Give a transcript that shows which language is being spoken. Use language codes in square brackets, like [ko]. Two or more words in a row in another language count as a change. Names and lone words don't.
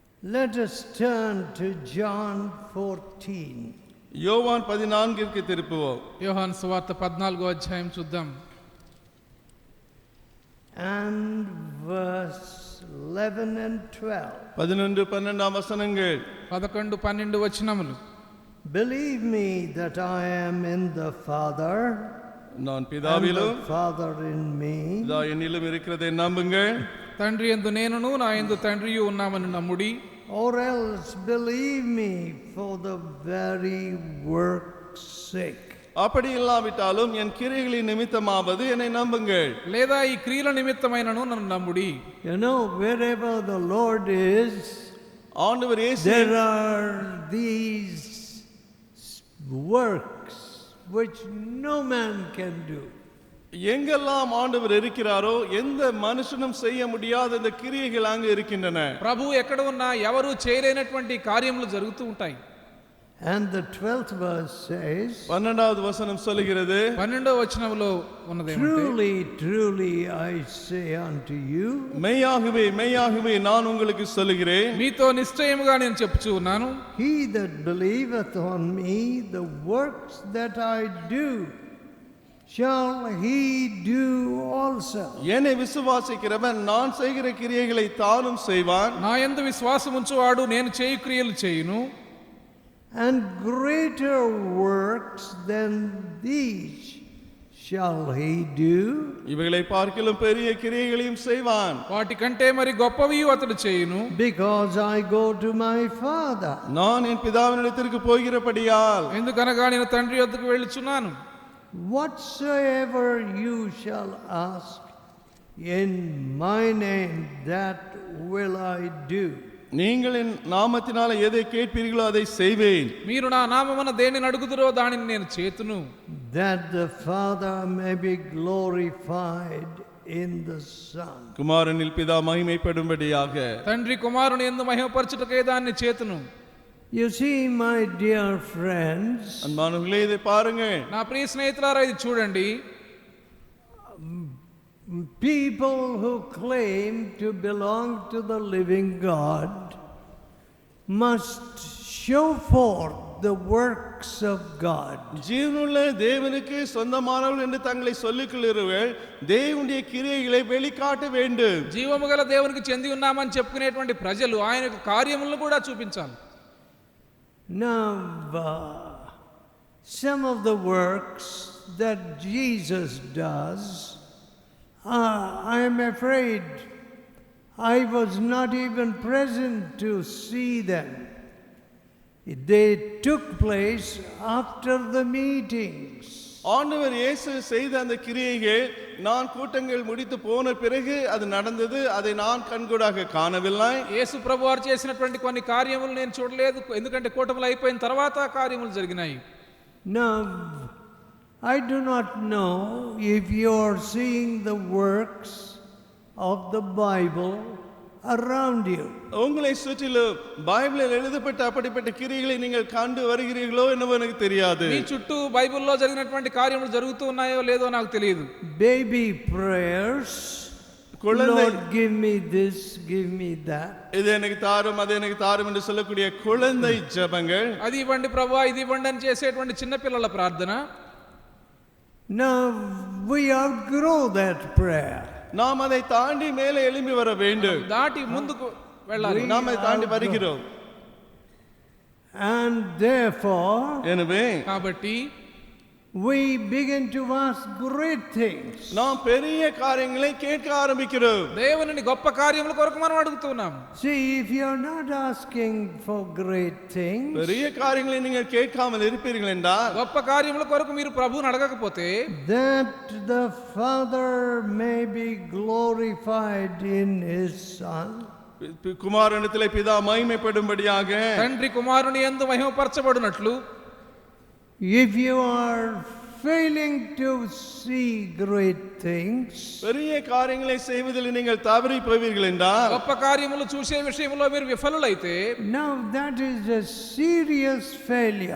[en] Let us turn to John 14. [ta] யோவான் 14க்கு திருப்புவோம். [te] యోహాను సువార్త 14వ అధ్యాయం చూద్దాం. [en] And verse 11 and 12. [ta] 11-12 వచనங்கள். [te] 11-12 వచనములు. [en] Believe me that I am in the Father, [ta] நான் and பிதாவிலும் [en] the Father in me. [ta] பிதா என்னிலும் இருக்கிறதை நம்புங்கள். [te] తండ్రి యందు నేనును నా యందు తండ్రియు ఉన్నామని నమ్ముడి. [en] Or else believe me for the very work's sake. [ta] அப்படி இல்லாவிட்டாலும் என் கிரியைகளின் நிமித்தமாவது என்னை நம்புங்கள். [te] లేదా ఈ క్రియల నిమిత్తమైనను నన్ను నమ్ముడి. [en] You know, wherever the Lord is, [ta] ஆண்டவர் இயேசு [en] there are these works which no man can do. [ta] எங்கெல்லாம் ஆண்டவர் இருக்கிறாரோ எந்த மனுஷனும் செய்ய முடியாத இந்த கிரியைகள் அங்கு இருக்கின்றன. [te] ప్రభు ఎక్కడ ఉన్నా ఎవరు చేయలేనటువంటి కార్యములు జరుగుతూ ఉంటాయి. [en] And the 12th verse says, [ta] 12வது வசனம் சொல்லுகிறது, [te] 12వ వచనములో ఉన్నదేమంటే, [en] truly, truly I say unto you, [ta] மெய்யாகவே மெய்யாகவே நான் உங்களுக்கு சொல்லுகிறேன், [te] మీతో నిశ్చయముగా నేను చెప్పుచూ ఉన్నాను, [en] he that believeth on me, the works that I do shall he do also. [ta] என்னை விசுவாசிக்கிறவன் நான் செய்கிற கிரியைகளை தானும் செய்வான். [te] నా యందు విశ్వాసముంచువాడు నేను చేయు క్రియలు చేయును, [en] And greater works than these shall he do. [ta] இவைகளை பார்க்கிலும் பெரிய கிரியைகளையும் செய்வான். [te] వాటి కంటే మరి గొప్పవి అతడు చేయును, [en] Because I go to my Father. [ta] நான் என் பிதாவினிடத்திற்கு போகிறபடியால். [te] ఎందుకనగా నేను తండ్రి వద్దకు వెళ్ళుచున్నాను. [en] Whatsoever you shall ask in my name, that will I do. [ta] நீங்கள் என் நாமத்தினால எதை கேட்பீர்களோ அதை செய்வேன். [te] మీరు నా నామమున దేనిని అడుగుదురో దానిని నేను చేతును, [en] That the Father may be glorified in the Son. [ta] குமாரனில் பிதா மகிமைப்படும்படியாக. [te] తండ్రి కుమారుని యందు మహిమపరచుటకే దాన్ని చేతును. [en] You see, my dear friends, [ta] அன்பானவர்களே இதை பாருங்கள். [te] నా ప్రియ స్నేహితులారా ఇది చూడండి. [en] people who claim to belong to the living God must show forth the works of God. [ta] ஜீவனுள்ள தேவனுக்கு சொந்தமானவர்கள் என்று தங்களை சொல்லிக் கொள்கிறவர்கள் தேவனுடைய கிரியைகளை வெளிக்காட்ட வேண்டும். [te] జీవము గల దేవునికి చెంది ఉన్నామని చెప్పుకునేటువంటి ప్రజలు ఆయన యొక్క కార్యములను కూడా చూపించాలి. [en] Now, some of the works that Jesus does, I am afraid I was not even present to see them. They took place after the meetings. [ta] ஆண்டவர் இயேசு செய்த அந்த கிரியைகள் நான் கூட்டங்கள் முடித்து போன பிறகு அது நடந்தது. அதை நான் கண்கூடாக காணவில்லை. [te] యేసు ప్రభువారు చేసినటువంటి కొన్ని కార్యములు నేను చూడలేదు, ఎందుకంటే కూటములు అయిపోయిన తర్వాత కార్యములు జరిగినాయి. [en] Now, I do not know if you are seeing the works of the Bible around you. [ta] உங்களை சுற்றிலும் பைபிளில் எழுதப்பட்ட அப்படிப்பட்ட கிரியைகளை நீங்கள் கண்டு வருகிறீர்களோ என்னவோ எனக்கு தெரியாது. [te] మీ చుట్టూ బైబిల్లో జరిగినటువంటి కార్యములు జరుగుతూ ఉన్నాయో లేదో నాకు తెలియదు. [en] Baby prayers, Lord give me this, give me that. [ta] இது எனக்கு தாரும் அது எனக்கு தாரும் என்று சொல்லக்கூடிய குழந்தை ஜெபங்கள். [te] అది ఇవ్వండి ప్రభువా ఇది ఇవ్వండి అని చేసేటువంటి చిన్న పిల్లల ప్రార్థన. [en] Now we outgrow that prayer. [ta] நாம் அதை தாண்டி மேலே எழும்பி வர வேண்டும். [te] దాటి ముందుకు వెళ్ళాలి. [ta] நாம் அதை தாண்டி வருகிறோம். [en] And therefore, [ta] எனவே [te] కాబట్టి [en] we begin to ask great things. [ta] நாம் பெரிய காரியங்களை கேட்க ஆரம்பிக்கிறோம். [te] దేవుని గొప్ప కార్యముల కొరకు మనం అడుగుతున్నాం. [en] See, if you are not asking for great things, [ta] பெரிய காரியங்களை நீங்கள் கேட்காமல் இருப்பீர்கள் என்றால், [te] గొప్ప కార్యముల కొరకు మీరు ప్రభువుని అడగకపోతే, [en] that the Father may be glorified in His Son, [ta] குமாரனிடத்திலே பிதா மகிமைப்படும்படியாக, [te] తండ్రి కుమారుని యందు మహిమపరచబడునట్లు, [en] if you are failing to see great things, [ta] பெரிய காரியங்களை செய்வதில் நீங்கள் தவறி போவீர்கள் என்றால், [te] గొప్ప కార్యములు చూసే విషయంలో మీరు విఫలులైతే, [en] now that is a serious failure.